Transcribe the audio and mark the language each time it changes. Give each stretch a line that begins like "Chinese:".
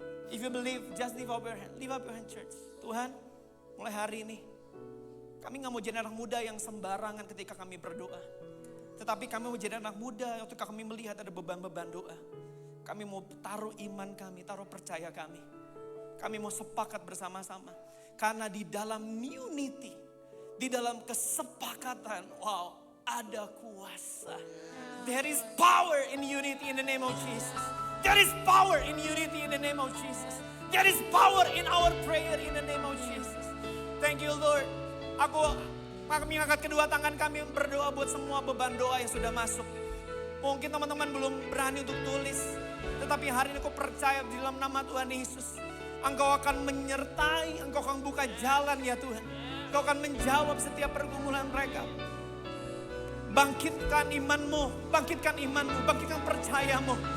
English: If you believe, just lift up your hand. Lift up your hand, church.
Indonesian: Tuhan, mulai hari ini, kami gak mau jadi anak muda yang sembarangan ketika kami berdoa. Tetapi kami mau jadi anak muda ketika kami melihat ada beban-beban doa. Kami mau taruh iman kami, taruh percaya kami. Kami mau sepakat bersama-sama. Karena di dalam unity, di dalam kesepakatan, wow, ada kuasa.
English: There is power in unity in the name of Jesus. There is power in unity in the name of Jesus. There is power in our prayer in the name of Jesus. Thank you Lord.
Indonesian: Kami angkat kedua tangan kami berdoa buat semua beban doa yang sudah masuk. Mungkin teman-teman belum berani untuk tulis. Tetapi hari ini aku percaya di dalam nama Tuhan Yesus. Engkau akan menyertai, Engkau akan buka jalan ya Tuhan. Engkau akan menjawab setiap pergumulan mereka. Bangkitkan imanmu, bangkitkan percayamu.